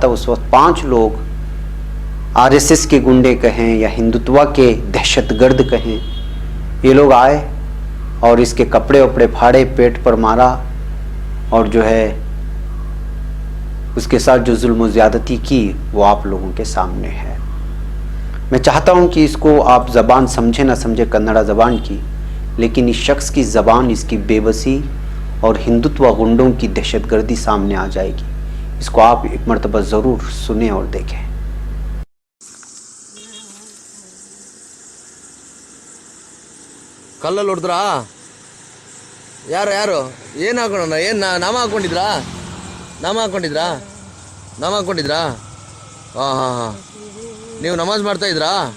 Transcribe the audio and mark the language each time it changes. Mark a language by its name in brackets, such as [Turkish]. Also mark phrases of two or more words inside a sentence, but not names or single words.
[Hindi] उस वक्त 5 लोग आरएसएस के गुंडे कहें या हिंदुत्व के दहशतगर्द कहें, ये लोग आए और इसके कपड़े वपड़े फाड़े, पेट पर मारा और जो है उसके साथ जो जुल्म व ज़्यादती की वो आप लोगों के सामने है। मैं चाहता हूं कि इसको आप ज़बान समझे ना समझे कन्नड़ा ज़बान की, लेकिन इस शख्स की ज़बान, इसकी बेबसी और हिंदुत्व गुंडों की दहशतगर्दी सामने आ जाएगी। इसको आप एक मरतबा ज़रूर सुने और देखें। [Kannada] ಕಲ್ಲಲ್ಲಿ ಹೊಡೆದ್ರಾ? ಯಾರು ಏನು ಹಾಕೋಣ? ಏನು ನಾಮ ಹಾಕ್ಕೊಂಡಿದ್ರಾ? ಹಾಂ ನೀವು ನಮಾಜ್ ಮಾಡ್ತಾಯಿದ್ರಾ?